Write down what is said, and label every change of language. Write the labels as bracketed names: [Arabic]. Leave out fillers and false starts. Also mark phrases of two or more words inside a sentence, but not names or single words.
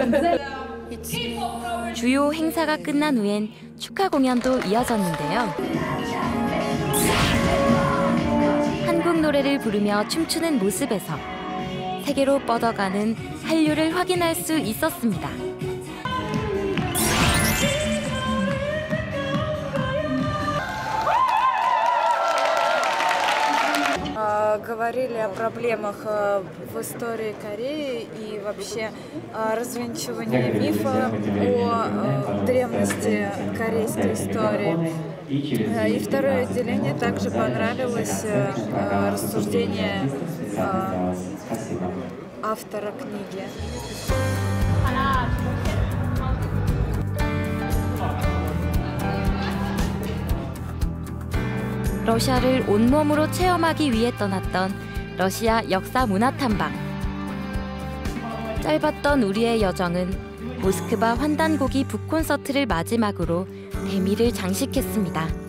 [Korean] 주요 행사가 끝난 후엔 축하 공연도 이어졌는데요. 한국 노래를 부르며 춤추는 모습에서 세계로 뻗어가는 한류를 확인할 수 있었습니다. [Russian] Говорили о проблемах в истории Кореи и вообще развенчивании мифа о древности корейской истории. И второе отделение также понравилось рассуждение автора книги. [Korean] 러시아를 온몸으로 체험하기 위해 떠났던 러시아 역사 문화 탐방. 짧았던 우리의 여정은 모스크바 환단고기 북콘서트를 마지막으로 대미를 장식했습니다.